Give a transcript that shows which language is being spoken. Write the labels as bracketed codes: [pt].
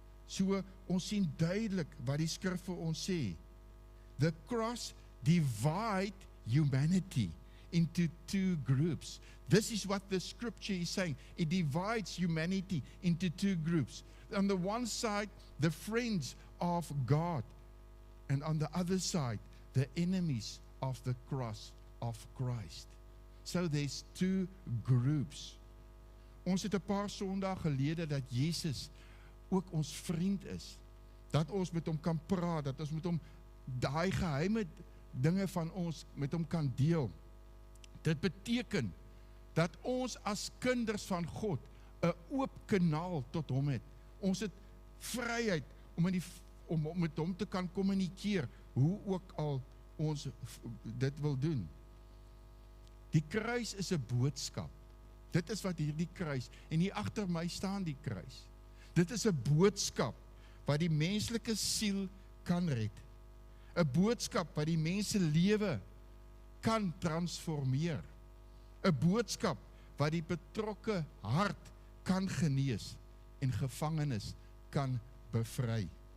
[af] So, ons sien duidelik wat die skrif vir ons sê. [en] The cross divide humanity into two groups. This is what the scripture is saying. It divides humanity into two groups. On the one side, the friends of God, and on the other side, the enemies of the cross of Christ. So there's two groups. [af] Ons het 'n paar Sondae gelede dat Jesus ook ons vriend is. Dat ons met hom kan praat, dat ons met hom daai geheime dinge van ons met hom kan deel. Dit beteken dat ons as kinders van God 'n oop kanaal tot hom het. Ons het vryheid om met hom te kan kommunikeer, hoe ook al ons dit wil doen. Die kruis is 'n boodskap. Dit is wat hierdie kruis, en hier agter my staan die kruis. Dit is 'n boodskap wat die menslike siel kan red. 'n boodskap wat die mense lewe kan transformeer, 'n boodskap wat die betrokke hart kan genees en gevangenes kan bevry.